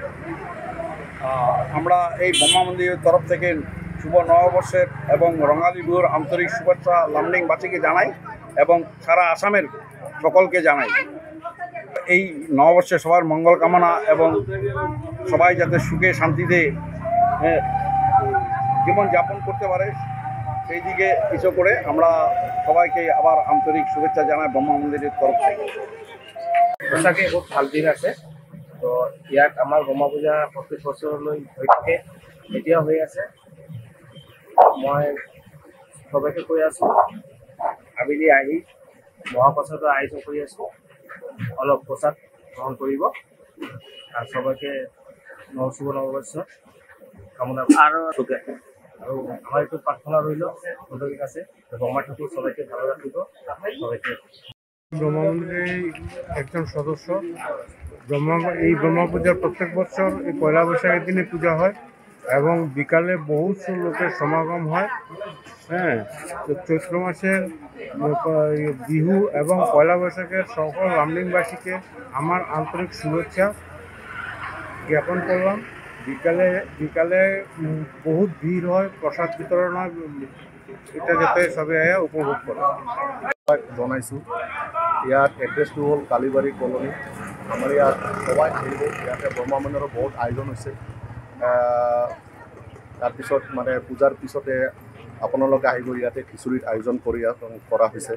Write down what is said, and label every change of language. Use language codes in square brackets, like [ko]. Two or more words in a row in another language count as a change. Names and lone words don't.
[bn] আমরা এই ব্রহ্মা মন্দিরের তরফ থেকে শুভ নববর্ষের এবং রঙালী বিহুর আন্তরিক শুভেচ্ছা লামডিংবাসীকে জানাই এবং সারা আসামের সকলকে জানাই। এই নববর্ষে সবার মঙ্গল কামনা এবং সবাই যাতে সুখে শান্তিতে জীবন যাপন করতে পারে সেই দিকে কিছু করে আমরা সবাইকে আবার আন্তরিক শুভেচ্ছা জানাই ব্রহ্মা মন্দিরের তরফ থেকে। [as] সঁচাকে বহুত ভাল দিন আছে। তো ইয়াত আমাৰ ব্ৰহ্মা পূজা প্ৰত্যেক বছৰলৈ হৈ থাকে, এতিয়াও হৈ আছে। মই সবাইকে কৈ আছোঁ, আবেলি আহি মহাপ্ৰসাদৰ আয়োজন কৰি আছোঁ, অলপ প্ৰসাদ গ্ৰহণ কৰিব আৰু সবাইকে শুভ নৱবৰ্ষ কামনা আৰু আমাৰ এইটো প্ৰাৰ্থনা ৰইল ভগৱানৰ কাছে ব্ৰহ্মা ঠাকুর সবাইকে ভালো রাখিব। [bn] সবাইকে ব্রহ্মা মন্দিরের একজন সদস্য। এই ব্রহ্মা পূজার প্রত্যেক বছর এই পয়লা বৈশাখের দিনে পূজা হয় এবং বিকালে বহু লোকের সমাগম হয়। তো চৈত্র মাসের বিহু এবং পয়লা বৈশাখের সকল লামডিংবাসীকে আমার আন্তরিক শুভেচ্ছা জ্ঞাপন করলাম। বিকালে বহুত ভিড় হয়, প্রসাদ বিতরণ হয়, এটা যাতে সবাই উপভোগ করে। [as] জনাইছোঁ ইয়াত এড্ৰেছটো হ'ল কালিবাৰী কলনী। আমাৰ ইয়াত সবাই আহিব, ইয়াতে ব্ৰহ্মা মন্দিৰৰ বহুত আয়োজন হৈছে। তাৰপিছত পূজাৰ পিছতে আপোনালোকে আহিব, ইয়াতে খিচুৰিৰ আয়োজন কৰা হৈছে।